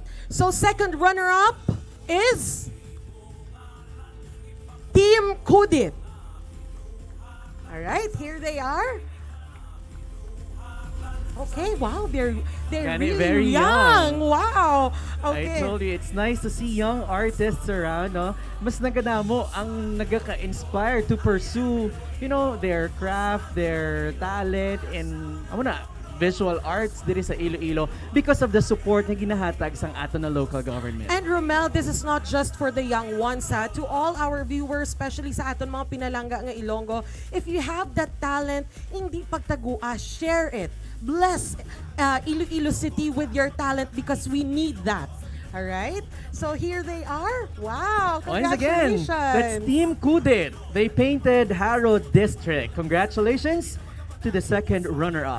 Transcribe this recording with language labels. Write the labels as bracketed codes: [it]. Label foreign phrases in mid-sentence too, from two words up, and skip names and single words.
[en] So second runner-up is Team Kudit. All right. Here they are. Okay, wow, they're really very young. young. Wow. I Okay. told you, it's nice to see young artists around, no? [hil] Mas nagadamo ang nagaka-inspire [en] to pursue, their craft, their talent, and visual arts [hil] diri sa [en] Iloilo because of the support [hil] na ginahatag sang ato na [en] local government. And Romel, this is not just for the young ones, ha. To all our viewers, especially [hil] sa aton mga pinalangga nga Ilonggo, [en] if you have that talent, [hil] hindi pagtagua, [en] share it. Bless Iloilo City with your talent because we need that. All right? So here they are. Wow, Once again, congratulations. that's Team Kudit. They painted Haro District. Congratulations to the second runner-up.